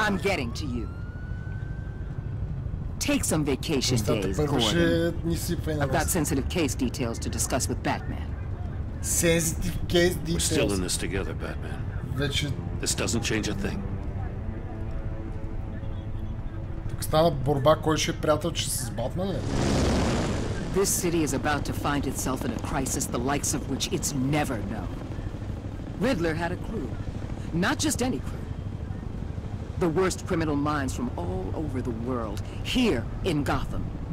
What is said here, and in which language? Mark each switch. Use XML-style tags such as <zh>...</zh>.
<en>I'm getting to you. Take some vacation days, Gordon. I've got sensitive case details to discuss with Batman. Sensitive case details. We're still in this together, Batman. This doesn't change a thing.</en> <bg>Тук стана борба, кой ще е приятелче с Батман, ли?</bg> <en>This city is about to find itself in a crisis the likes of which it's never known. Riddler had a crew. Not just any crew. The worst criminal minds from all over the world, here in Gotham.</en>